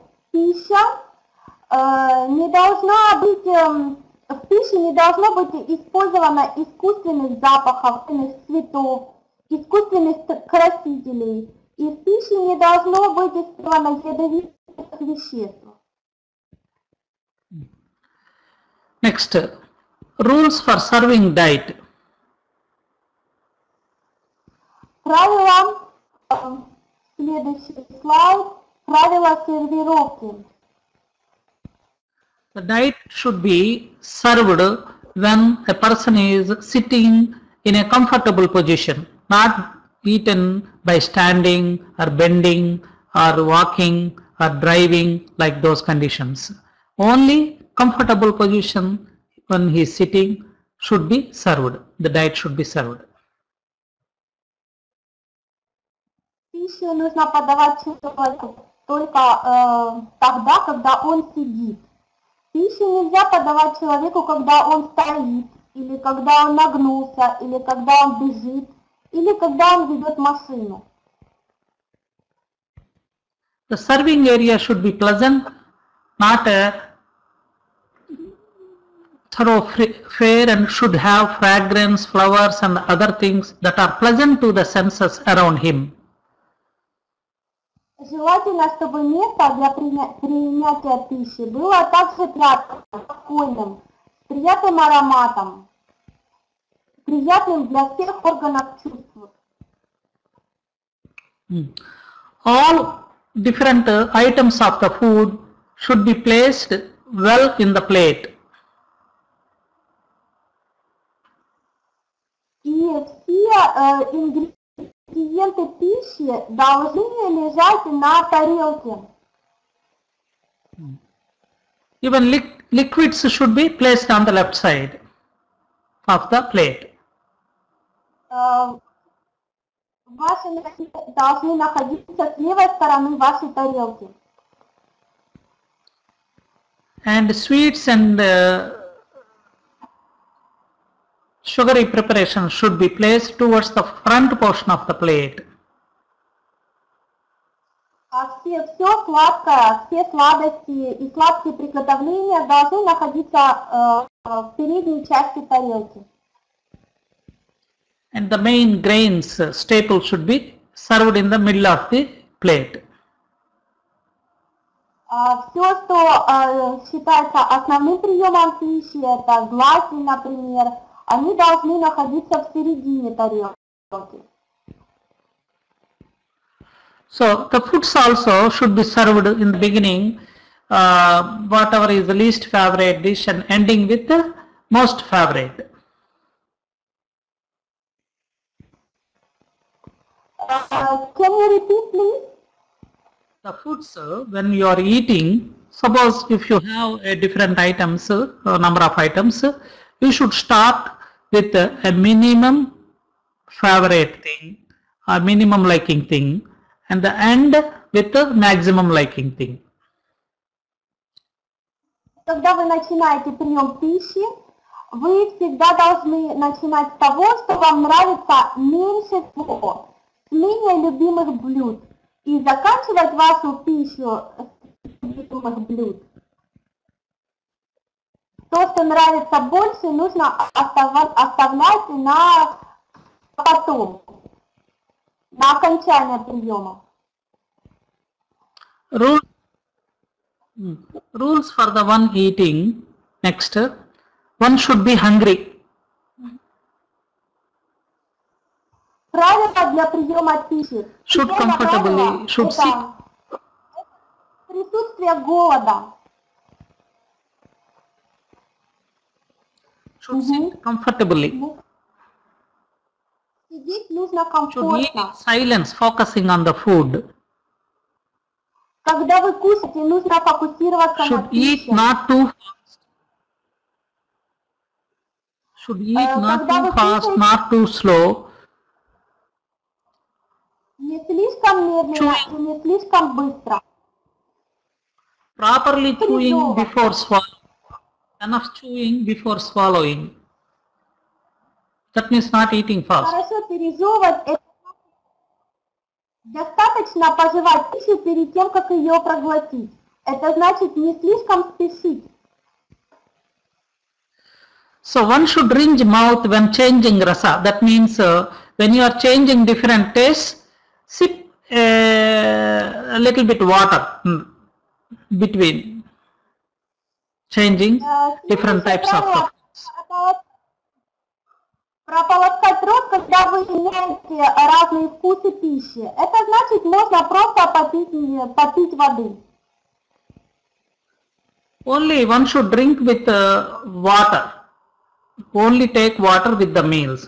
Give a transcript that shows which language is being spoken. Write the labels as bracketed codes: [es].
[ru] Пища не должна быть, в пище не должно быть использовано искусственных запахов, искусственных цветов, искусственных красителей. И в пище не должно быть использовано ядовитых веществ. [en] Next, rules for serving diet. [ru] Правила, следующий слайд, правила сервировки. [en] The diet should be served when a person is sitting in a comfortable position, not eaten by standing or bending or walking or driving, like those conditions. Only comfortable position when he is sitting should be served. The diet should be served. [ru] Пищу нужно подавать человеку только тогда, когда он сидит. Пищу нельзя подавать человеку, когда он стоит, или когда он нагнулся, или когда он бежит, или когда он ведет машину. [en] The serving area should be pleasant, not a thoroughfare, and should have fragrance, flowers and other things that are pleasant to the senses around him. [ru] Желательно, чтобы место для принятия пищи было также приятным, спокойным, с приятным ароматом, приятным для всех органов чувств. [en] All different items of the food should be placed well in the plate. [ru] И все ингредиенты пищи должны лежать на тарелке. [en] Even liquids should be placed on the left side of the plate. [ru] Ваши напитки должны находиться с левой стороны вашей тарелки. [en] And sweets and sugary preparation should be placed towards the front portion of the plate. [ru] Все сладкое, все сладости и сладкие приготовления должны находиться в передней части тарелки. [en] And the main grains staple should be served in the middle of the plate. [ru] Все, что считается основным приемом пищи, это злаки, например, они должны находиться в середине тарелки. [en] So the foods also should be served in the beginning, whatever is the least favorite dish and ending with the most favorite. Can you repeat, please? The foods, when you are eating, suppose if you have a different items, number of items, you should start with a minimum favorite thing or minimum liking thing and the end with the maximum liking thing. [ru] Когда вы начинаете прием пищи, вы всегда должны начинать с того, что вам нравится меньше всего, с менее любимых блюд, и заканчивать вашу пищу с любимых блюд. То, что нравится больше, нужно оставлять на потом, на окончание приема. [en] Rules for the one eating. Next, one should be hungry. [ru] Правила для приема пищи. [en] Should comfortably, should sit. [ru] Присутствие голода. [en] Should sit comfortably. [ru] Сидеть нужно [en] Should eat in [ru] комфортно. [en] silence, focusing on the food. [ru] Когда вы кушаете, нужно фокусироваться на [en] Should eat [ru] пище. [en] not too fast. Should eat not too fast, not too slow. [ru] Не слишком медленно и не слишком быстро. [en] Properly chewing before swallowing. Enough chewing before swallowing. That means not eating fast. [ru] Хорошо пережевывать. Это достаточно пожевать пищу перед тем, как ее проглотить. Это значит не слишком спешить. [en] So one should rinse mouth when changing rasa. That means when you are changing different tastes, sip a little bit water between changing different types of foods. [ru] Прополоскать рот, когда вы меняете разные вкусы пищи. Это значит, можно просто попить воды. [en] Only one should drink with water. Only take water with the meals.